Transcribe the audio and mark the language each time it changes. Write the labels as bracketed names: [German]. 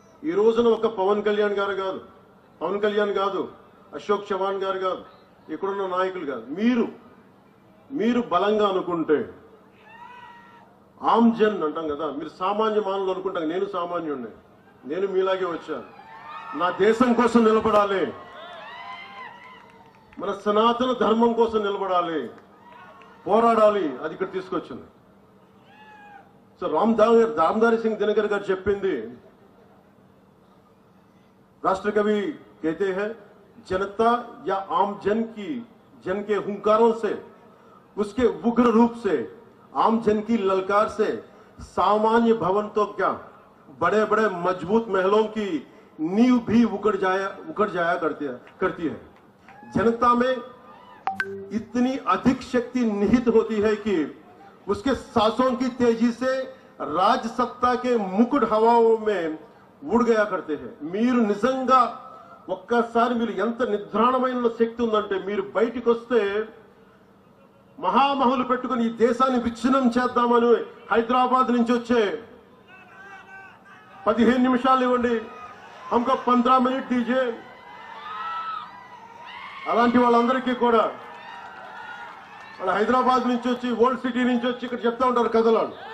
[Telugu] ఈ రోజున ఒక పవన్ కళ్యాణ్ కాదు, అశోక్ చవాన్ గారు కాదు, ఇక్కడున్న నాయకులు కాదు, మీరు బలంగా అనుకుంటే, ఆమ్ జన్ అంటాం కదా, మీరు సామాన్య మానవులు అనుకుంటాం. నేను సామాన్యుడిని, నేను మీలాగే వచ్చాను. నా దేశం కోసం నిలబడాలి, మన సనాతన ధర్మం కోసం నిలబడాలి, పోరాడాలి. అది ఇక్కడ తీసుకొచ్చింది. సో రామ్ధారీ సింగ్ దినకర్ గారు చెప్పింది, [Hindi] राष्ट्र कवि कहते हैं जनता या आम जन के हुंकारों से, उसके उग्र रूप से, आम जन की ललकार से सामान्य भवन तो क्या, बड़े बड़े मजबूत महलों की नींव भी उखड़ जाया करती है. जनता में इतनी अधिक शक्ति निहित होती है कि उसके सांसों की तेजी से राज सत्ता के मुकुट हवाओं में ఊడిగయా కడితే. [Telugu] మీరు నిజంగా ఒక్కసారి మీరు ఎంత నిద్రాణమైన శక్తి ఉందంటే, మీరు బయటికి వస్తే మహామహులు పెట్టుకుని ఈ దేశాన్ని విచ్ఛిన్నం చేద్దామని హైదరాబాద్ నుంచి వచ్చే 15 నిమిషాలు ఇవ్వండి, [Hindi] హమ్కో 15 మినిట్ దీజే, [Telugu] అలాంటి వాళ్ళందరికీ కూడా వాళ్ళు హైదరాబాద్ నుంచి వచ్చి, ఓల్డ్ సిటీ నుంచి వచ్చి ఇక్కడ చెప్తా ఉంటారు కథలు.